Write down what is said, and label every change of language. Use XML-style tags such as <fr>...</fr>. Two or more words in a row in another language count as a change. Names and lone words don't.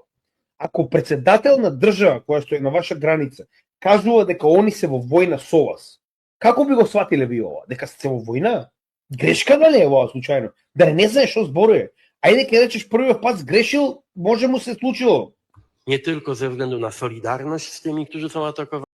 <mk>Ако председател на држава која што е на ваша граница кажува дека они се во војна со вас, како би го сватиле ви ова? Дека сте во војна? Грешка дали е ова случајно? Да не знаеш што зборува. Ајде ке речеш првиот пат сгрешил, може му се случило.</mk> <pl>Nie tylko ze względu na solidarność z tymi, którzy są atakowani,</pl>